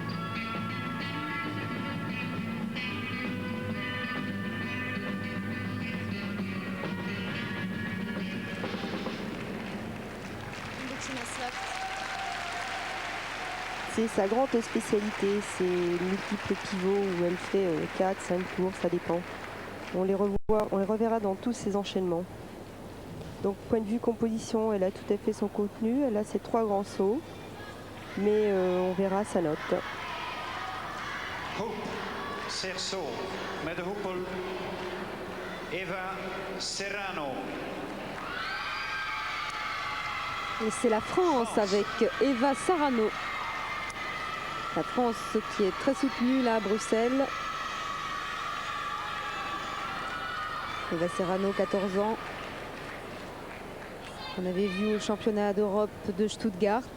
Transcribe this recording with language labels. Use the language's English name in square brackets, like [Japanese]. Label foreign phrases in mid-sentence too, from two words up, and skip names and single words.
[French] C'est sa grande spécialité, ces multiples pivots où elle fait 4, 5 tours, ça dépend. On les reverra dans tous ces enchaînements. Donc point de vue composition, elle a tout à fait son contenu, elle a ses 3 grands sauts, mais on verra sa note. [Dutch] Hoop, Cerceau, met de hoepel Eva Serrano. [French] Et c'est la France avec Eva Serrano. La France qui est très soutenue là à Bruxelles. Eva Serrano, 14 ans. On avait vu au championnat d'Europe de Stuttgart.